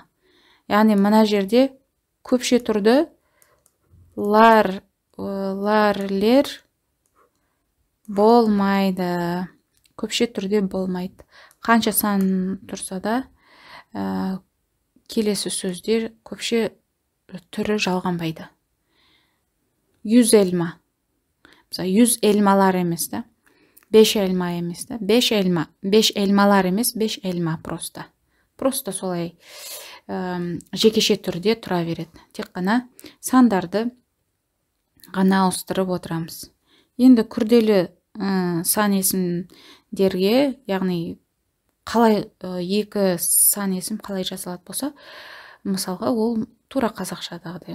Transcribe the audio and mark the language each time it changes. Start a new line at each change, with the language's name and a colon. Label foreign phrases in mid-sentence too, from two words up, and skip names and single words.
Kazakh: Яғни мына жерде көпше тұрды ларлер болмайды. Көпше түрде болмайды. Қанша сан тұрса да, келесі сөздер көпше түрі жалғанбайды.
Turkish: 100 elma. Mesela 100 elmalar
Kazakh: емес та. 5 elma емес та. 5 elmalar емес, 5 elma просто. Просто солай жекеше түрде тұра береді. Тек қана сандарды ғана ауыстырып отырамыз. Енді күрделі сан есімдерге, яғни қалай екі сан есім қалай жасалады болса, мысалға ол тура қазақшадағыдай.